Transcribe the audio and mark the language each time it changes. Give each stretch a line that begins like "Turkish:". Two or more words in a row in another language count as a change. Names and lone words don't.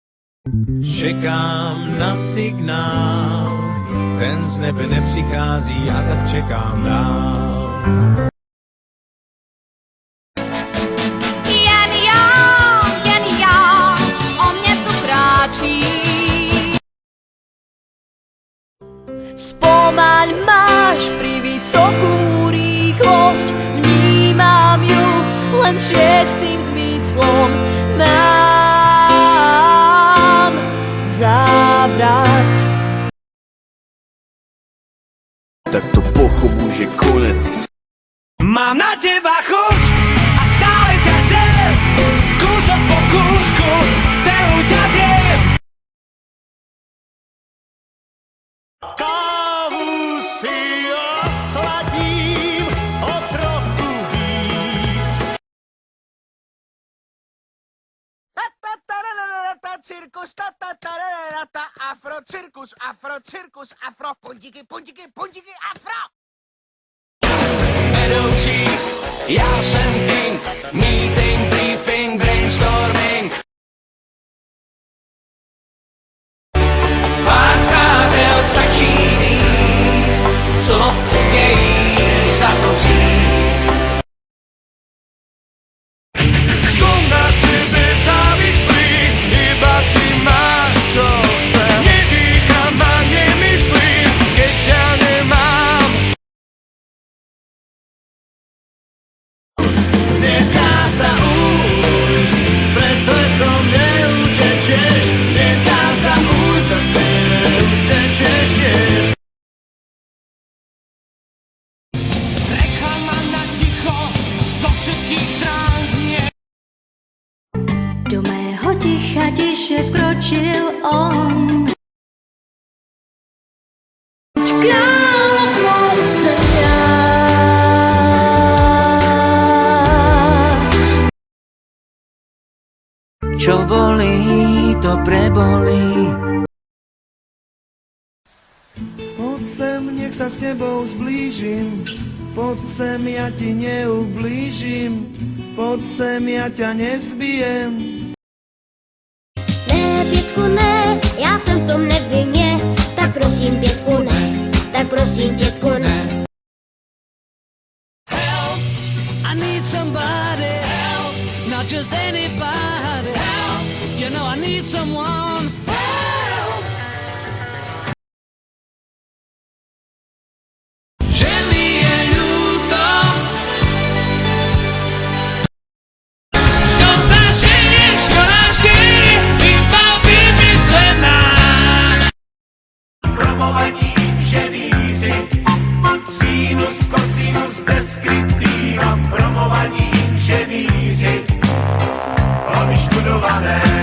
Czech: Čekám na signál, ten z nebe nepřichází a tak čekám dál. Jen já, o mě tu kráčí.
Slovak: Spomaľ máš pri vysokú rýchlosť, vnímam ju len šiestým zmyslom. Mám závrat.
Czech: Tak to pochopu, že konec.
Slovak: Mám na teba chuť a stále ťa chcem, kúsok po kúsku, celú ťa zjem.
Czech: Kávu si osladím o trochu víc. Cirkus, afro, cirkus, afro, cirkus, afro, puntiky, puntiky, puntiky, afro! Vedoucí, já jsem king,
English: meeting, briefing, brainstorming.
Czech: Pár přátel stačí mít, co umějí za to vzít.
Slovak: Som na tebe závislý, iba ty máš, čo chcem. Nedýcham a nemyslím, keď ťa nemám. Nedá sa újsť, pred svetom neutečieš, nedá sa újsť, a ty neutečeš tiež. Reklama na ticho, zo všetkých strán znie.
Czech: Do mého ticha tiše vkročil on. Královnou jsem já.
Slovak: Čo bolí, to prebolí. Poď sem, nech sa s tebou zblížim, poď sem, ja ti neublížim, poď sem, ja ťa nezbijem.
Czech: Ne, Pětku, ne, já jsem v tom nevinně, tak prosím, Pětku, ne, tak prosím, Pětku, ne.
English: Help, I need somebody. Help, not just anybody. Help, you know I need someone. Help.
Slovak: Že mi je ľúto, škoda, že je škoda vždy, iba vymyslená.
Czech: Promovaní inženýři, sinus, kosinus, deskriptiva, promovaní inženýři, vyštudované.